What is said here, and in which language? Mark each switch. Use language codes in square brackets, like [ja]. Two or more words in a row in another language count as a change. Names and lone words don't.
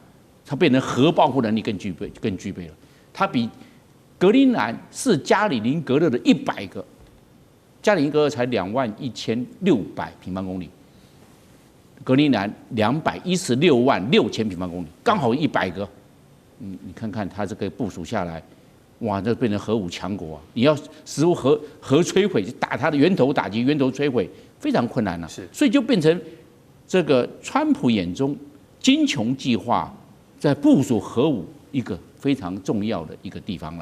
[zh] 它變成核保護能力更具備了。它比格陵蘭是加里寧格勒的100個，加里寧格勒才21600平方公里。格陵蘭216萬6千平方公里，剛好100個。你看看它這個部署下來，哇，這變成核武強國啊！你要使用核摧毀，打它的源頭打擊、源頭摧毀，非常困難了。所以就變成這個川普眼中金瓊計劃在部署核武一個非常重要的一個地方了。